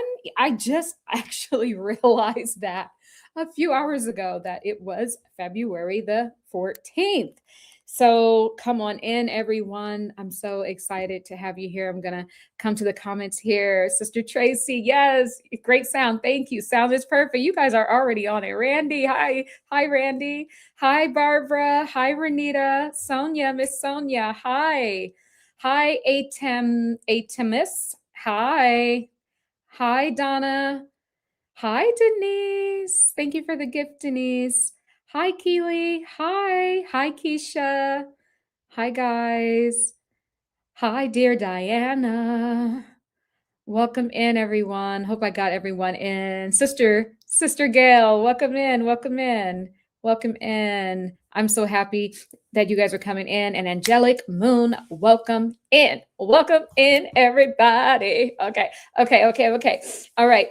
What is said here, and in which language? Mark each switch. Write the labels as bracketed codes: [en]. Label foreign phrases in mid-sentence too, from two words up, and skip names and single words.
[en] I just actually realized that a few hours ago that it was February the 14th. So come on in, everyone. I'm so excited to have you here. I'm going to come to the comments here. Sister Tracy, yes, great sound. Thank you. Sound is perfect. You guys are already on it. Randy, hi. Hi, Randy. Hi, Barbara. Hi, Renita. Sonia, Miss Sonia. Hi. Hi, Atemis. Hi. Hi, Donna. Hi, Denise. Thank you for the gift, Denise. Hi, Keely. Hi. Hi, Keisha. Hi, guys. Hi, dear Diana. Welcome in, everyone. Hope I got everyone in. Sister Gail, welcome in, welcome in, welcome in. I'm so happy that you guys are coming in. And Angelic Moon, welcome in. Welcome in, everybody. Okay. All right.